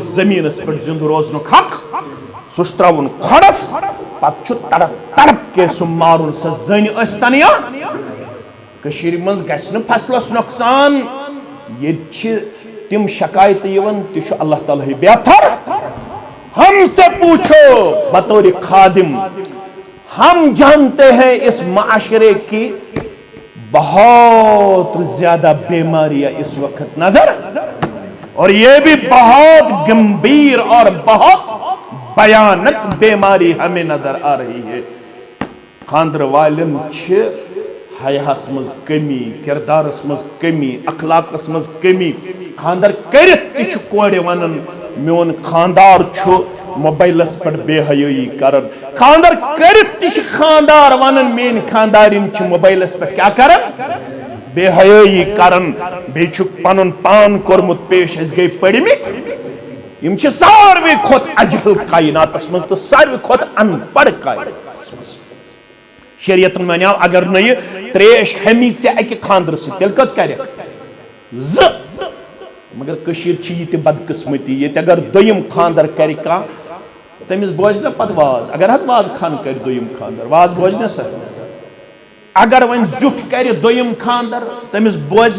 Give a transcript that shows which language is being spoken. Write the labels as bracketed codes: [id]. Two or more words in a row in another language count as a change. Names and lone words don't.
[ks] زٔمیٖنس پٮ۪ٹھ زِندٕ روزنُک حق سُہ چھُ تراوُن کھۄڈس پتہٕ چھُ تڑپ تڑپ کے سُہ مارُن سۄ زٔنۍ ٲسۍتن یا کٔشیٖرِ منٛز گژھِ نہٕ فصلس نۄقصان ییٚتہِ چھِ تِم شکایتہٕ یِوان تہِ چھُ اللہ تعالیٰ ہٕے بہتر [ur] ہم سے پوچھو بطور خادم ہم جانتے ہیں اس معاشرے کی بہت زیادہ بیماریاں اس وقت نظر اور یہ بھی بہت گمبھیر اور بہت بھیانک بیماری ہمیں نظر آ رہی ہے [ks] خانٛدر والٮ۪ن چھِ حیاہس منٛز کمی کردارس منٛز کمی اخلاقس منٛز کمی خانٛدر کٔرِتھ تہِ چھُ کورِ ونان میون خانٛدار چھُ موبایلس پٮ۪ٹھ بے حیٲیی کران خانٛدر کٔرِتھ تہِ چھُ خانٛدار ونان میٲنۍ خانٛدارِنۍ چھِ موبایلس پٮ۪ٹھ کیٛاہ کران بے حیٲیی کران بیٚیہِ چھُکھ پنُن پان کوٚرمُت پیش أسۍ گٔے پٔرمٕتۍ یِم چھِ ساروٕے کھۄتہٕ اجہل کایناتس منٛز تہٕ ساروٕے کھۄتہٕ ان پڑھ کایناتس منٛز شریعتن ونیو اگر نہٕ یہِ تریش ہمی ژےٚ اکہِ خانٛدرٕ سۭتۍ تیٚلہِ کٔژ کرکھ زٕ مگر کٔشیٖر چھِ یہِ تہِ بدقٕسمتی ییٚتہِ اگر دوٚیِم خانٛدر کرِ کانٛہہ تٔمِس بوزِ نا پتہٕ واز اگر حظ واز خان کرِ دوٚیِم خانٛدر واز بوزِ نا سا اگر وۄنۍ زیُٹھ کرِ دوٚیِم خانٛدر تٔمِس بوزِ